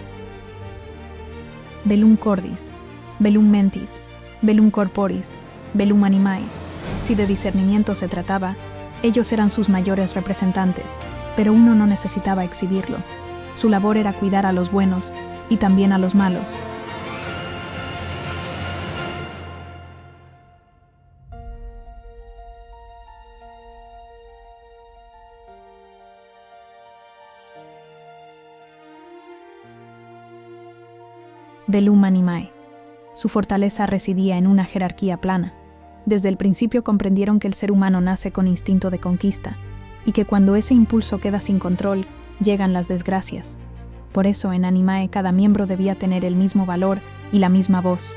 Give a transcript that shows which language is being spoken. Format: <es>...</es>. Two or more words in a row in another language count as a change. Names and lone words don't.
<es>Bellum Cordis, Bellum Mentis, Bellum Corporis, Bellum Animae. Si de discernimiento se trataba, ellos eran sus mayores representantes, pero uno no necesitaba exhibirlo. Su labor era cuidar a los buenos y también a los malos. Bellum Animae. Su fortaleza residía en una jerarquía plana. Desde el principio comprendieron que el ser humano nace con instinto de conquista y que cuando ese impulso queda sin control, llegan las desgracias. Por eso en Animae cada miembro debía tener el mismo valor y la misma voz.</es>